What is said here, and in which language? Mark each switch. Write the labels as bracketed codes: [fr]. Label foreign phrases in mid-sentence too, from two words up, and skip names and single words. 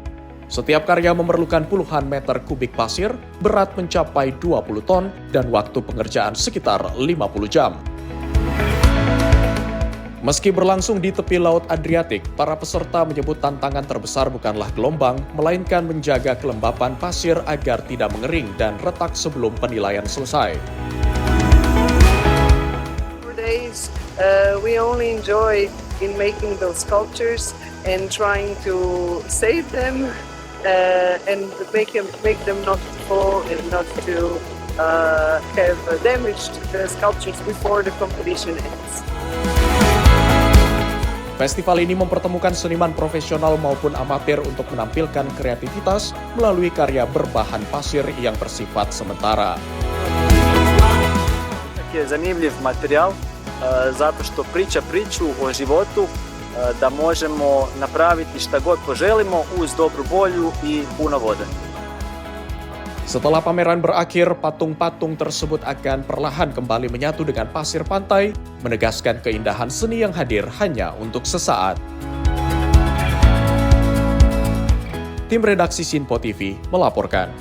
[id] Setiap karya memerlukan puluhan meter kubik pasir, berat mencapai 20 ton, dan waktu pengerjaan sekitar 50 jam. Meski berlangsung di tepi Laut Adriatik, para peserta menyebut tantangan terbesar bukanlah gelombang, melainkan menjaga kelembapan pasir agar tidak mengering dan retak sebelum penilaian selesai. [en] We only enjoy in making those sculptures and trying to save them and make them not fall and not to have damaged the sculptures before the competition ends. [id] Festival ini mempertemukan seniman profesional maupun amatir untuk menampilkan kreativitas melalui karya berbahan pasir yang bersifat sementara. [sr] Zanimljiv materijal zato što priča priču o životu da možemo napraviti šta god poželimo uz dobru volju i puno vode. [id] Setelah pameran berakhir, patung-patung tersebut akan perlahan kembali menyatu dengan pasir pantai, menegaskan keindahan seni yang hadir hanya untuk sesaat. Tim redaksi Simpo TV melaporkan.